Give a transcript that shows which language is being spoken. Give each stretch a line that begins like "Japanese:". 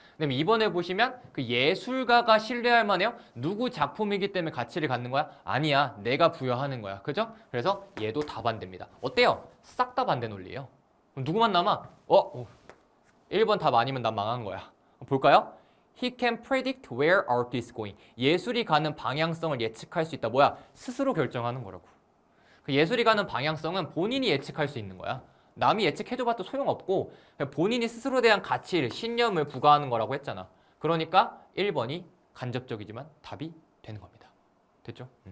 Korean: 그다음에 이번에 보시면 그 예술가가 신뢰할 만해요? 누구 작품이기 때문에 가치를 갖는 거야? 아니야. 내가 부여하는 거야. 그죠? 그래서 얘도 다 반대입니다. 어때요? 싹 다 반대 논리예요. 그럼 누구만 남아? 1번 답 아니면 난 망한 거야. 볼까요?
English: He can predict where art is going.
Korean: 예술이 가는 방향성을 예측할 수 있다. 뭐야? 스스로 결정하는 거라고. 그 예술이 가는 방향성은 본인이 예측할 수 있는 거야. 남이 예측해줘봐도 소용없고 본인이 스스로에 대한 가치를, 신념을 부과하는 거라고 했잖아. 그러니까 1번이 간접적이지만 답이 되는 겁니다. 됐죠?